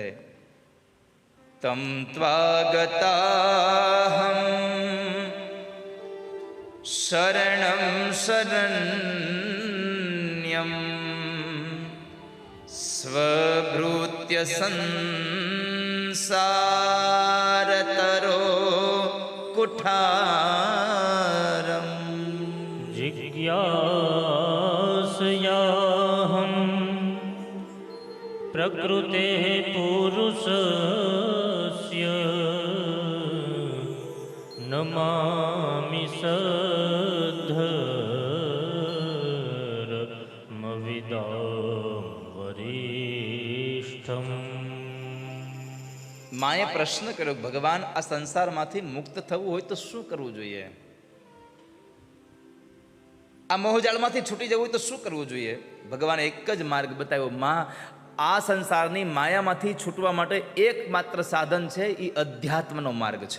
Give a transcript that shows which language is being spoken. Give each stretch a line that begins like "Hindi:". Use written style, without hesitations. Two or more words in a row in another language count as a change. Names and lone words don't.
Sanskrit: તમ ત્વાગતાહમ શરણમ શરણ્યમ સ્વભૃત્ય સંસારતરો કુઠારમ जिज्ञासयाहं प्रकृतेः पुरुषस्य नमामि सद्धर्मविदां वरिष्ठम्.
Gujarati: માએ પ્રશ્ન કર્યો, ભગવાન આ સંસારમાંથી મુક્ત થવું હોય તો શું કરવું જોઈએ? આ મોહજાળમાંથી છૂટી જવું હોય તો શું કરવું જોઈએ? ભગવાને એક જ માર્ગ બતાવ્યો. માં, આ સંસારની માયામાંથી છૂટવા માટે એકમાત્ર સાધન છે, એ અધ્યાત્મનો માર્ગ છે.